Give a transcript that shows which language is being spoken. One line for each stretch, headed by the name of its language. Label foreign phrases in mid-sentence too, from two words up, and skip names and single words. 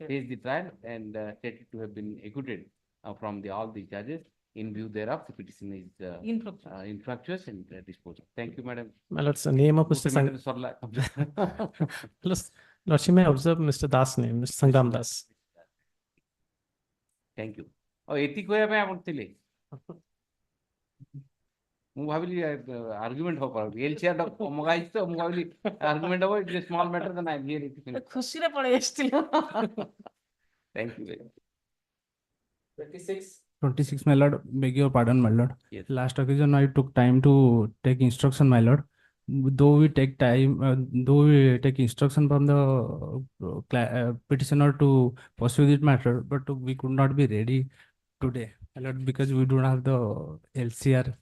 English: Face the trial and stated to have been acquitted from all the charges. In view thereof, the petition is infructuous and disposed of. Thank you, madam. My lord's the name of Mr. Lordship may observe Mr. Das' name, Mr. Sangram Das. Thank you.
Odia: ଏତିକି କହିବା ପାଇଁ ଆପଣ ଥିଲେ ମୁଁ ଭାବିଲି ଆର୍ଗୁମେଣ୍ଟ ହବ ଏଲସିଆର ମଗାଇଛି ତ ମୁଁ ଭାବିଲି ଆର୍ଗୁମେଣ୍ଟ ହବ
English: it small matter then I hear it
Odia: ଖୁସିରେ ପଳେଇ ଆସିଥିଲ
English: Thank you very much. 26. 26, my lord, beg your pardon, my lord. Yes. Last occasion, I took time to take instruction, my lord. Though we take time, though we take instruction from the petitioner to pursue this matter, but we could not be ready today, my lord, because we do not have the LCR.